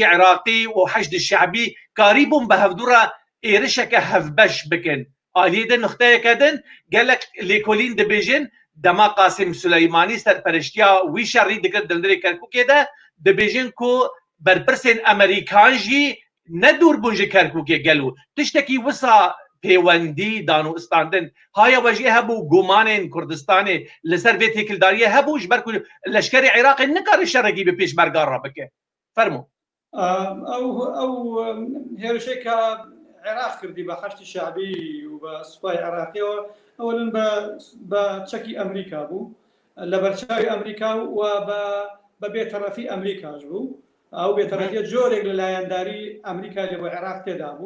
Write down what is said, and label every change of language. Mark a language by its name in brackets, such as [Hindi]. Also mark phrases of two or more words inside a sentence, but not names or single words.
[Kurdish] Iraqî û heşd şeعبî karî bûn bi hevdûra êrişeke hevbeş bikin aliyê de nuxteyeke din gelek lêkolîn dibêjin dema Qasîm Suleymanî serpereştiya wî şerî dikir dindirê Kerkûkê de dibêjin ku berpirsên Amerîkan jî nedûr bûn ji Kerkûkê gelo tiştekî wisa pêwendî danûstandin haya we jî hebû gumanên Kurdistanê li ser vê têkildariyê hebû ji ber ku leşkerê Iraqê nikare şerekî bi pêşmerga rabike. Fermo. [Central Kurdish] ئەو هێرشێکە عێراق کردی بە حەشتی شعبی و بە سوپای عێراقیەوە ئەوەن بە چەکی ئەمریکا بوو لە بەرچاوی ئەمریکا و بە بێتەرەفی ئەمریکاش بوو. ئەو بێتەرەفیە جۆرێک لە لایەنداری ئەمریکا لێ بۆ عێراق تێدا بوو.